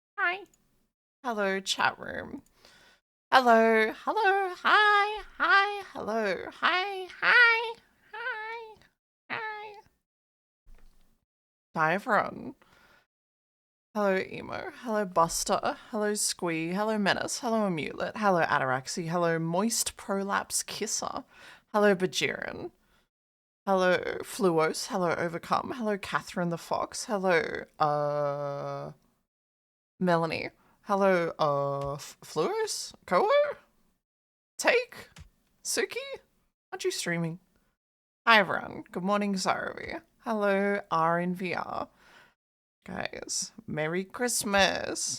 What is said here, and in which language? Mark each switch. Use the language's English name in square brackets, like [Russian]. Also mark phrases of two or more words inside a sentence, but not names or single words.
[English] hi. Hello, chat room. Hello, hello, hi, hi, hello, hi, hi, hi, hi. Hi, everyone. Hello, Emo. Hello, Buster. Hello, Squee. Hello, Menace. Hello, Amulet. Hello, Ataraxy. Hello, Moist Prolapse Kisser. Hello, Bajiran. Hello, Fluos. Hello, Overcome. Hello, Catherine the Fox. Hello, Melanie. Hello, Fluos? Koho? Take? Suki? Aren't you streaming? Hi, everyone. Good morning, Zaravi. Hello, R in VR. Guys, Merry Christmas.